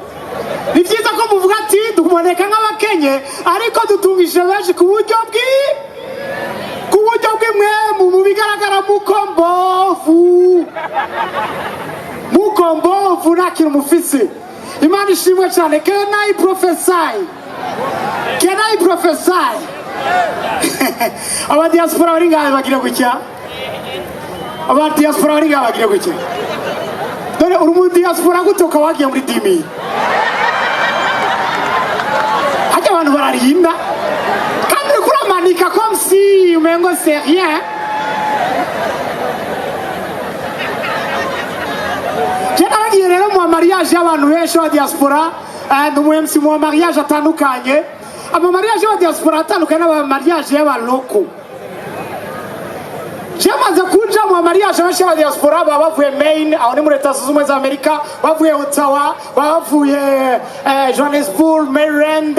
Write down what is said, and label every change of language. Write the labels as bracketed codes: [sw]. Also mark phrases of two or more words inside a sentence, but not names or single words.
[rn] Ni byiza ko muvuga ati tuboneka nk'abakenye ariko dutungishije benshi ku buryo bw'imwe mu bigaragara mukombovu nta kintu mufise. Imana ishimwe cyane. [en] Can I prophesy? Can I prophesy? [rn] Aba diaspora bari ngahe bagira gutya? Aba diaspora bari ngahe bagira gutya? Dore uri mu diaspora gutoka wagiye muri dimi. Hajya abantu bararinda. Kandi kuramanika [fr] comme si [rn] umengo [fr] c'est rien. [rn] Jana rero mu mariage y'abantu benshi wa diaspora n'umuMC mu mariage atandukanye. Aba mariage wa diaspora atandukanye n'aba mariage y'abaloko. Jamaze kuja mu mariage benshi wa diaspora bavuye Maine aho ni muri Leta Zunze Ubumwe za Amerika, bavuye Ottawa, bavuye Johannesburg, Maryland.